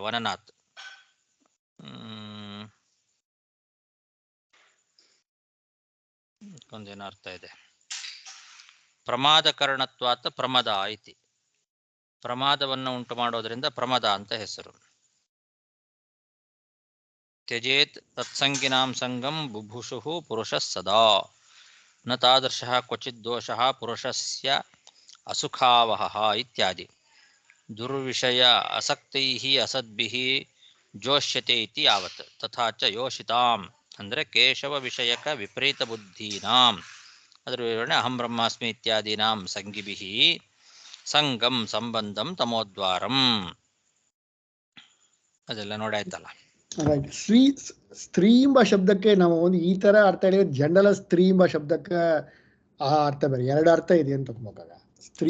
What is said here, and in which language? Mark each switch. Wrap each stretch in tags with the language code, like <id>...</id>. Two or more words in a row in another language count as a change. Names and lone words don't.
<kn>ವನನಾಥ್ ಒಂದೇನು ಅರ್ಥ ಇದೆ.</kn> <sa>ಪ್ರಮಾದ ಕರಣತ್ವಾತ್ ಪ್ರಮದ ಐತಿ.</sa> <kn>ಪ್ರಮಾದವನ್ನು ಉಂಟು ಮಾಡೋದ್ರಿಂದ ಪ್ರಮದ ಅಂತ ಹೆಸರು.</kn> <sa>ತ್ಯಜೇತ್ ತತ್ಸಂಗಿನಾಂ ಸಂಗಂ ಬುಭುಷು ಪುರುಷಃ ಸದಾ ನ ತಾದೃಶಃ ಕ್ವಚಿತ್ ದೋಷಃ ಪುರುಷಸ್ಯ ಅಸುಖಾವಹಃ ಇತ್ಯಾದಿ. ದುರ್ವಿಷಯ ಅಸಕ್ತೈಃ ಅಸದ್ಭಿಃ ಜೋಷ್ಯತೆ ಇತಿ ಯಾವತ್. ತಥಾ ಚ ಯೋಷಿತಾಂ ಅಂದರೆ ಕೇಶವ ವಿಷಯಕ ವಿಪರೀತ ಬುದ್ಧೀನಾಂ,</sa> <kn>ಅದರ ವಿವರಣೆ</kn> <sa>ಅಹಂ ಬ್ರಹ್ಮಾಸ್ಮಿ ಇತ್ಯಾದೀನಾಂ ಸಂಗಿಭಿಃ ಸಂಗಂ ಸಂಬಂಧಂ ತಮೋದ್ವಾರಂ.</sa> <kn>ಅದೆಲ್ಲ ನೋಡಾಯ್ತಲ್ಲ. ಸ್ತ್ರೀ ಎಂಬ ಶಬ್ದಕ್ಕೆ ನಾವು ಒಂದು ಈ ತರ ಅರ್ಥ ಹೇಳಿದ್ರೆ ಜನರಲ್ ಸ್ತ್ರೀ ಎಂಬ ಶಬ್ದಕ್ಕೆ ಆ ಅರ್ಥ ಬೇರೆ, ಎರಡು ಅರ್ಥ ಇದೆ ಅಂತ ತಗೊಂಡಾಗ ಸ್ತ್ರೀ</kn>